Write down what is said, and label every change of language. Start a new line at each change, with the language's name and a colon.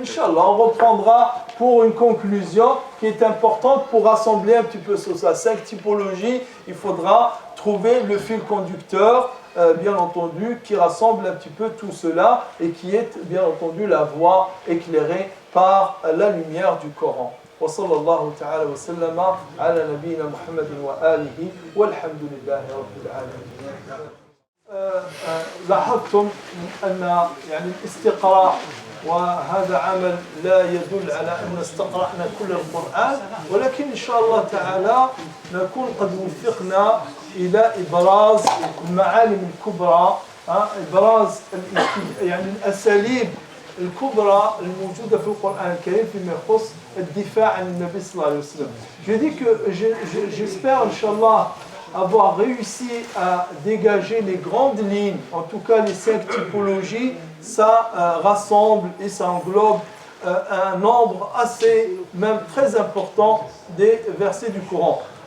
French: Inch'Allah, on reprendra pour une conclusion qui est importante pour rassembler un petit peu sur ça. 5 typologies, il faudra trouver le fil conducteur, bien entendu, qui rassemble un petit peu tout cela et qui est, bien entendu, la voie éclairée par la lumière du Coran.
Arabic: وصلى الله تعالى وسلم على نبينا محمد وآله والحمد لله رب العالمين. لاحظتم أن يعني الاستقراء وهذا عمل لا يدل على أن استقرأنا كل القرآن ولكن إن شاء الله تعالى نكون قد وفقنا إلى إبراز المعالم الكبرى إبراز يعني الأساليب الكبرى الموجودة في القرآن الكريم فيما يخص الدفاع عن النبي صلى الله عليه وسلم.
French: Je dis que j'espère Inch'Allah avoir réussi à dégager les grandes lignes, en tout cas les 5 typologies, ça rassemble et ça englobe un nombre assez, même très important des versets du Coran.